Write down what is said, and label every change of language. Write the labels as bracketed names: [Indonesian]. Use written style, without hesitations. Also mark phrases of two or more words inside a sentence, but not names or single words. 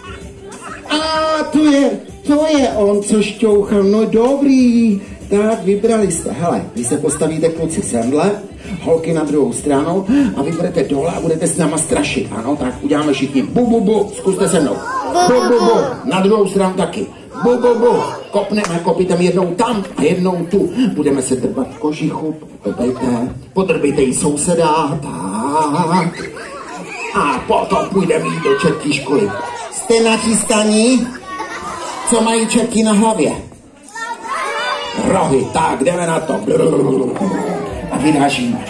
[Czech] A to je on, co šťouchal. No dobrý. Tak vybrali jste. Hele, vy se postavíte kluci semhle, holky na druhou stranu a vy budete dole a budete s náma strašit. Ano, tak uděláme všichni. Bu, bu, bu. Zkuste se mnou. Bu, bu, bu. Na druhou stranu taky. Bu, bu, bu. Kopneme, kopítem jednou tam a jednou tu. Budeme se drbat v kožichu. Podrbejte i souseda. Tak. A potom půjdeme jít do čertí školy. Jste nachystaní? Co mají čerti na hlavě? Rohy, tak jdeme na to. A vyrážíme.